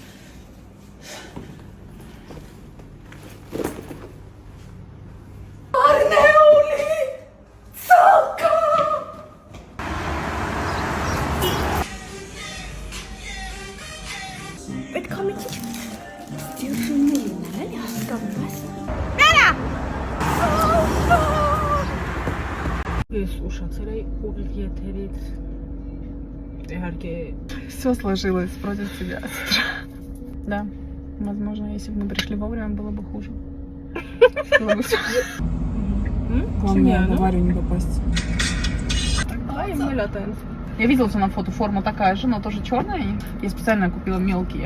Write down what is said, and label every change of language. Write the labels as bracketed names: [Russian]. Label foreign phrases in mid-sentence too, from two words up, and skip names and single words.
[Armenian] Արնեոլի, ծալկա։ Պետքա մի քիչ ստիլշուններ ունեն, էլի հասկանում ես։ Վերա։ Ես ушացել էի ուղիղ եթերից, իհարկե, [Russian] все сложилось против тебя, сестра. Да, возможно, если бы мы пришли вовремя, было бы хуже. Было бы все. Главное, в аварию не попасть. А, и мы летаем. Я видела, что на фото форма такая же, но тоже черная. Я специально купила мелкие.